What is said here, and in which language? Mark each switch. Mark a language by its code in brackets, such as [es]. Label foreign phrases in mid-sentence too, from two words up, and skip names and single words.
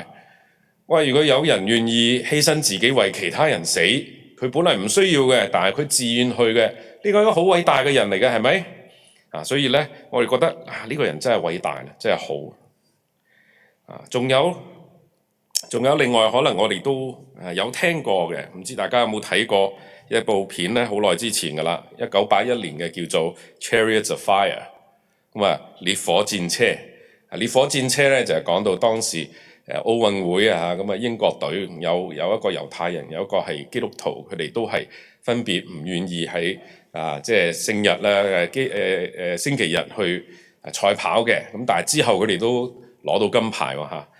[yue] 如果有人願意犧牲自己為其他人死，佢本來唔需要嘅，但係佢自願去嘅，呢個一個好偉大嘅人嚟嘅，係咪？所以咧，我哋覺得呢個人真係偉大，真係好。仲有另外可能我哋都有聽過嘅，唔知大家有冇睇過一部片咧？好耐之前㗎啦，1981年嘅叫做《Chariots of Fire》，烈火戰車。烈火戰車咧就係講到當時奧運會英國隊有一個猶太人，有一個係基督徒，佢哋都係分別唔願意喺即係聖日啦星期日去賽跑嘅，咁但係之後佢哋都攞到金牌喎嚇。